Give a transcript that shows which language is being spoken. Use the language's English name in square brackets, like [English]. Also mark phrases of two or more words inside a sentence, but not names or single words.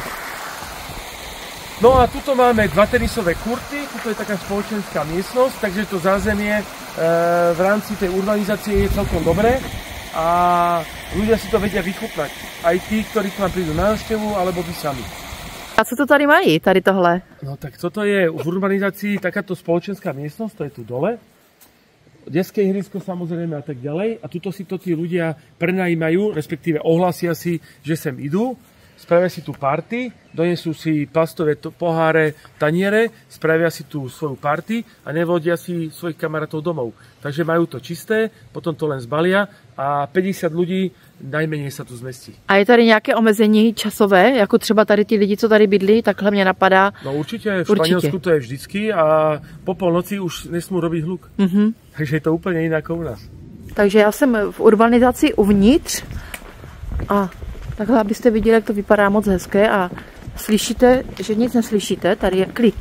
[Slovak] No a tuto máme 2 tenisové kurty, tuto je taká spoločenská miestnosť, takže to zázemie v rámci tej urbanizácie je celkom dobré a ľudia si to vedia vychutnať. Aj tí, ktorí k nám prídu na návštevu, alebo vy sami. [Czech] A co to tady mají, tady tohle? [Slovak] No tak toto je v urbanizácii takáto spoločenská miestnosť, to je tu dole. Detské ihrisko samozrejme a tak ďalej. A tuto si to tí ľudia prenajímajú, respektíve ohlasia si, že sem idú. Spravia si tu party, donesú si plastové poháre, taniere, spravia si tu svoju party a nevodia si svojich kamarátov domov. Takže majú to čisté, potom to len zbalia a 50 ľudí najmenej sa tu zmestí. [Czech] A je tady nějaké omezení časové, jako třeba tady ti lidi, co tady bydlí, takhle mě napadá? No určitě, v Španělsku to je vždycky [Slovak] a po polnoci už nesmú robiť hluk. [Czech] Takže je to úplně jinak u nás. Takže já jsem v urbanizaci uvnitř a takhle, abyste viděli, jak to vypadá moc hezké a slyšíte, že nic neslyšíte, tady je klid.